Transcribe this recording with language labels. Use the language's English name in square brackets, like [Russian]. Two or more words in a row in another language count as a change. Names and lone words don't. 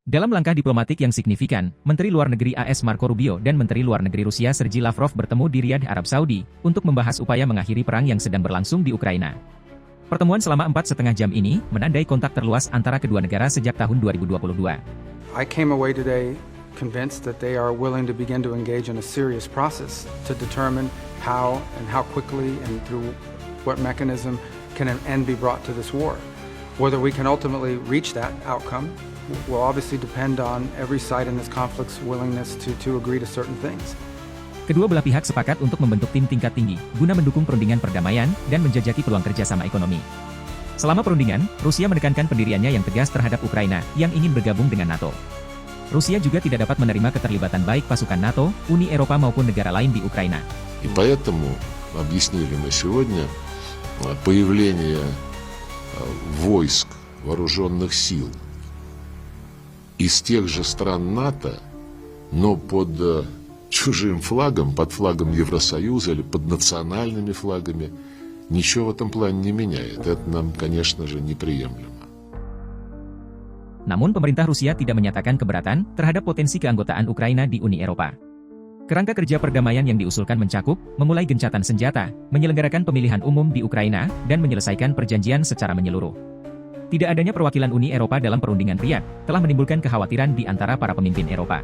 [Indonesian] Dalam langkah diplomatik yang signifikan, Menteri Luar Negeri AS Marco Rubio dan Menteri Luar Negeri Rusia Sergei Lavrov bertemu di Riyadh, Arab Saudi, untuk membahas upaya mengakhiri perang yang sedang berlangsung di Ukraina. Pertemuan selama 4,5 jam ini menandai kontak terluas antara kedua negara sejak tahun 2022. [English] I came away today convinced that they are willing to begin to engage in a serious process to determine how quickly and through what mechanism can an end be brought to this war. Whether we can ultimately reach that outcome will obviously depend on every side in this conflict's willingness to agree to certain things. [Indonesian] Kedua belah pihak sepakat untuk membentuk tim tingkat tinggi, guna mendukung perundingan perdamaian dan menjajaki peluang kerjasama ekonomi. Selama perundingan, Rusia menekankan pendiriannya yang tegas terhadap Ukraina, yang ingin bergabung dengan NATO. Rusia juga tidak dapat menerima keterlibatan baik pasukan NATO, Uni Eropa maupun negara lain di Ukraina. [Russian] И поэтому объяснили мы сегодня появление войск, вооруженных сил из тех же стран НАТО, но под чужим флагом, под флагом Евросоюза или под национальными флагами, ничего в этом плане не меняет. Это нам, конечно же, неприемлемо. [Indonesian] Namun pemerintah Rusia tidak menyatakan keberatan terhadap potensi keanggotaan Ukraina di Uni Eropa. Kerangka kerja perdamaian yang diusulkan mencakup, memulai gencatan senjata, menyelenggarakan pemilihan umum di Ukraina, dan menyelesaikan perjanjian secara menyeluruh. Tidak adanya perwakilan Uni Eropa dalam perundingan Riyadh telah menimbulkan kekhawatiran di antara para pemimpin Eropa.